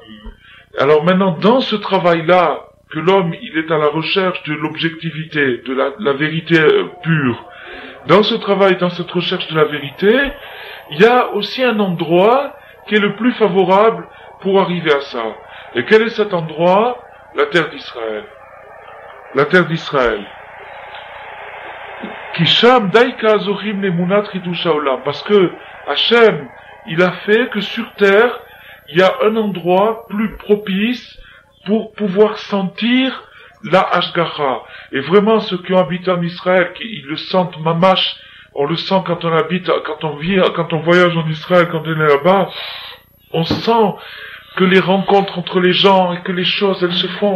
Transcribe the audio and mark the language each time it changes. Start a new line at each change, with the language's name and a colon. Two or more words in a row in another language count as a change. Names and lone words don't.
French: Alors maintenant, dans ce travail-là, que l'homme, il est à la recherche de l'objectivité, de la vérité pure. Dans ce travail, dans cette recherche de la vérité, il y a aussi un endroit qui est le plus favorable pour arriver à ça. Et quel est cet endroit? La terre d'Israël. La terre d'Israël.
Hebrew: כי שם דייקא עוזרים לאמונת חידוש העולם.
French: Parce que Hachem, il a fait que sur terre, il y a un endroit plus propice pour pouvoir sentir la Hashgacha. Et vraiment, ceux qui ont habité en Israël, ils le sentent mamash, on le sent quand on habite, quand on vit, quand on voyage en Israël, quand on est là-bas, on sent que les rencontres entre les gens et que les choses, elles se font.